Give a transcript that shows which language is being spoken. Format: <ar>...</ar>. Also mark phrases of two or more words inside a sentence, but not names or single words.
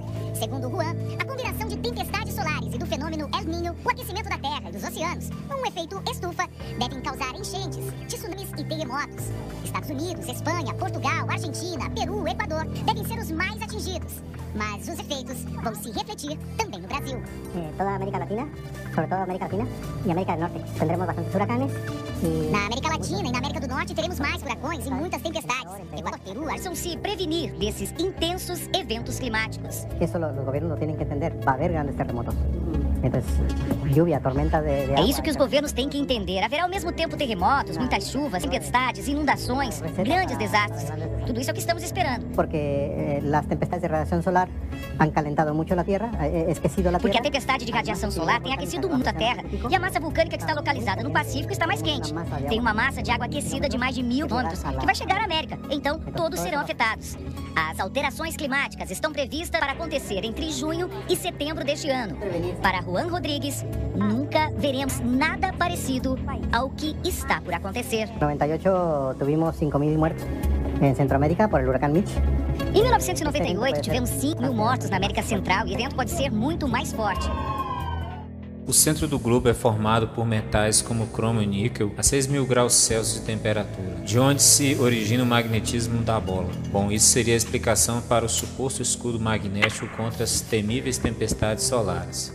<pt>Segundo Juan, a combinação de tempestades solares e do fenômeno El Niño, o aquecimento da Terra e dos oceanos, um efeito estufa, devem causar enchentes, tsunamis e terremotos. Estados Unidos, Espanha, Portugal, Argentina, Peru, Equador devem ser os mais atingidos, mas os efeitos vão se refletir também no Brasil.</pt> <es>Toda a América Latina, sobre todo a América Latina e América do Norte, tendremos bastantes huracanes.</es> <pt>Na América Latina e na América do Norte teremos mais furacões e muitas tempestades. Equador, Peru, Precisam se prevenir desses intensos eventos climáticos.</pt> <es>Eso los gobiernos lo tienen que entender. Va a haber grandes terremotos. Entonces, lluvia, tormenta de</es> <pt>É isso que os governos têm que entender. Haverá ao mesmo tempo terremotos, muitas chuvas, tempestades, inundações, grandes desastres. Tudo isso é o que estamos esperando.</pt> <es>Porque las tempestades de radiación solar han calentado mucho la Tierra, esquecido la Tierra.</es> <pt>Porque a tempestade de radiação solar tem aquecido muito a Terra e a massa vulcânica que está localizada no Pacífico está mais quente. Tem uma massa de água aquecida de mais de 1000 quilômetros que vai chegar à América. Então, todos serão afetados. As alterações climáticas estão previstas para acontecer entre junho e setembro deste ano. Para Juan Rodrigues, nunca veremos nada parecido ao que está por acontecer.</pt> <es>En 98 tuvimos 5.000 muertos en Centroamérica por el huracán Mitch.</es> <pt>Em 1998, tivemos 5.000 mortos na América Central e o evento pode ser muito mais forte. O centro do globo é formado por metais como cromo e níquel a 6.000 graus Celsius de temperatura, de onde se origina o magnetismo da bola. Bom, isso seria a explicação para o suposto escudo magnético contra as temíveis tempestades solares.</pt>